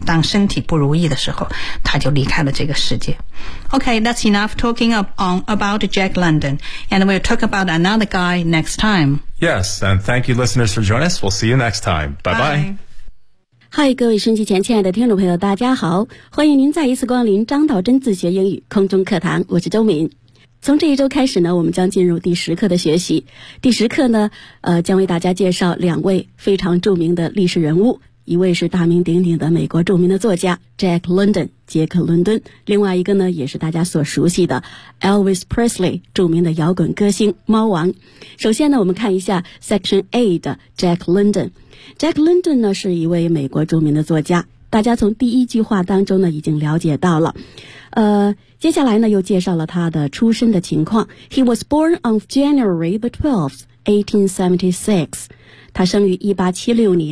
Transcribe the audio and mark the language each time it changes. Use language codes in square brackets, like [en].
[zh] 当身体不如意的时候，他就离开了这个世界。 [en] Okay, that's enough talking about Jack London, and we'll talk about another guy next time. Yes, and thank you, listeners, for joining us. We'll see you next time. Bye bye. [zh] Hi, 各位收音机前亲爱的听众朋友，大家好，欢迎您再一次光临张道真自学英语空中课堂，我是周敏。从这一周开始呢我们将进入第十课的学习。第十课呢将为大家介绍两位非常著名的历史人物。一位是大名鼎鼎的美国著名的作家 Jack London, 杰克伦敦。另外一个呢也是大家所熟悉的 Elvis Presley, 著名的摇滚歌星猫王。首先呢我们看一下 Section A 的 Jack London。 Jack London 呢是一位美国著名的作家。大家从第一句话当中呢已经了解到了。接下来呢又介绍了他的出生的情况。 [en] He was born on January the 12th, 1876. [zh] 他生于1876年。